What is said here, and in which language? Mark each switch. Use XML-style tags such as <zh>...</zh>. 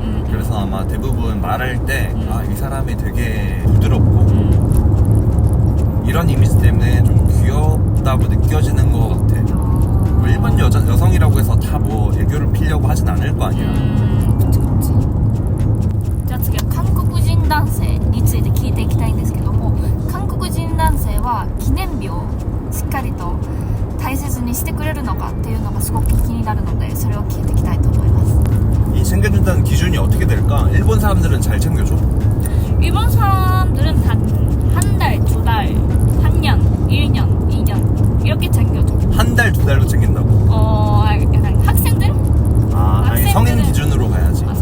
<ko>그래서 아마 대부분 말할 때 이 사람이 되게 부드럽고 이런 이미지 때문에 좀 귀엽다고 느껴지는 것 같아. 뭐 일본 여성이라고 해서 다 뭐 애교를 피려고 하진 않을 거 아니야. 그치.</ko> <ja>じゃあ次は韓国人男性について聞いていきたいんですけども、韓国人男性は記念日をしっかりと大切にしてくれるのかっていうのがすごく気になるので、それを聞いていきたいと思います。</ja> <ko>이 챙겨준다는 기준이 어떻게 될까? 일본 사람들은 잘 챙겨줘? 일본 사람들은 한 달, 두 달, 한 년, 1년, 2년 이렇게 챙겨줘. 한 달, 두 달로 챙긴다고? 약간 학생들? 아니 성인 기준으로 가야지.</ko>